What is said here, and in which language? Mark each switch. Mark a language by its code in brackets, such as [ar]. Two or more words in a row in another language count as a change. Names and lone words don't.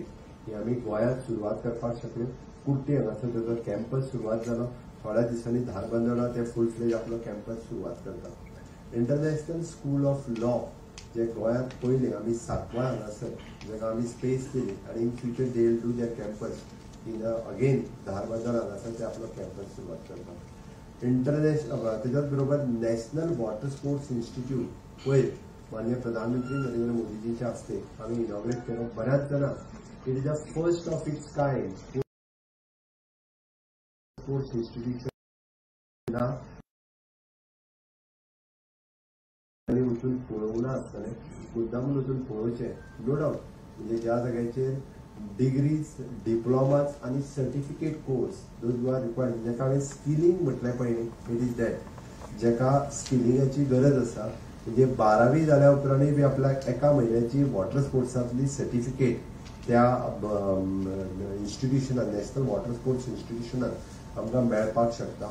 [kok] ही आमी गोंयांत सुरवात करपाक शकले। कुर्टी हांगासर ताचो कॅम्पस सुरवात जालो, थोड्या दिसांनी धारबांदोडा ते [en] full fledge [kok] आपलो कॅम्पस सुरवात करता। इंटरनॅशनल स्कूल ऑफ लॉ जे गोंयांत पयलें आमी सातवा हांगासर जेका आमी स्पेस दिली आनी [en] in future they will do their campus in again [kok] धारबांदोड हांगासर ते आपलो कॅम्पस सुरवात करतात. इंटरनॅशनल तेच्याच बरोबर नॅशनल वॉटर स्पोर्ट्स इन्स्टिट्यूट पयर माननीय प्रधानमंत्री नरेंद्र मोदीजीच्या हस्ते आम्ही इनॉग्रेट केलो. बऱ्याच जाणां [en] it is the first of its kind sports institution [kok] वचून पळोवना आसतलें, मुद्दामून वचून पळोवचें. [en] no doubt [kok] म्हणजे ज्या जाग्याचेर [en] degrees, diplomas [kok] आनी [en] certificate course those you are required [kok] जेका हांवें स्किलिंग म्हटलें पळय न्ही, [en] it is that [kok] जेका स्किलिंगाची गरज आसा. म्हणजे 12वी जाल्या उपरांतूय बी आपल्याक एका म्हयन्याची [en] water sports [kok] सर्टिफिकेट त्या इन्स्टिट्यूशनान नॅशनल वॉटर स्पोर्ट्स इन्स्टिट्यूशनान आमकां मेळपाक शकता.